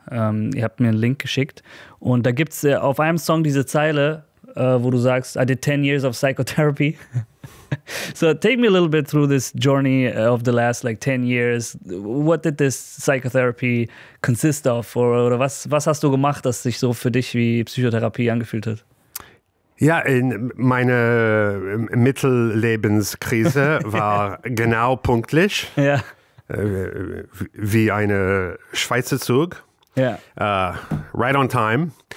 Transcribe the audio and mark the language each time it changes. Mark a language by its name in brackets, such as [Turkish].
[German] Ihr habt mir einen Link geschickt. Und da gibt es auf einem Song diese Zeile, wo du sagst, [English] I did 10 years of psychotherapy. So take me a little bit through this journey of the last 10 years. What did this psychotherapy consist of? [German] Oder was hast du gemacht, das sich so für dich wie Psychotherapie angefühlt hat? Ja, meine Mittellebenskrise war genau punktlich. Ja. Wie eine Schweizer Zug. Ja. [English] Right on time.